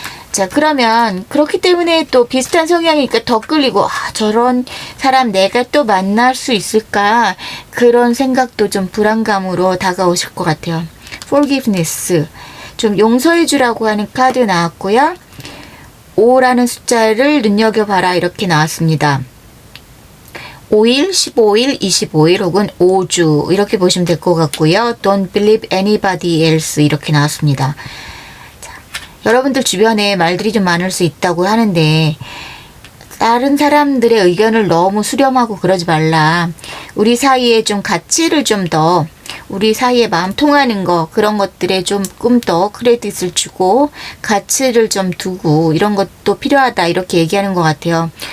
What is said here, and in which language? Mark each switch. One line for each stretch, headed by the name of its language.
Korean: 자, 그러면 그렇기 때문에 또 비슷한 성향이니까 더 끌리고 저런 사람 내가 또 만날 수 있을까 그런 생각도 좀 불안감으로 다가오실 것 같아요. forgiveness 좀 용서해 주라고 하는 카드 나왔고요. 5라는 숫자를 눈여겨봐라 이렇게 나왔습니다. 5일, 15일, 25일 혹은 5주 이렇게 보시면 될 것 같고요.
English: Don't believe anybody else
Korean: 이렇게 나왔습니다. 여러분들 주변에 말들이 좀 많을 수 있다고 하는데 다른 사람들의 의견을 너무 수렴하고 그러지 말라. 우리 사이에 좀 가치를 좀 더 우리 사이에 마음 통하는 거 그런 것들에 조금 더 크레딧을 주고 가치를 좀 두고 이런 것도 필요하다 이렇게 얘기하는 것 같아요.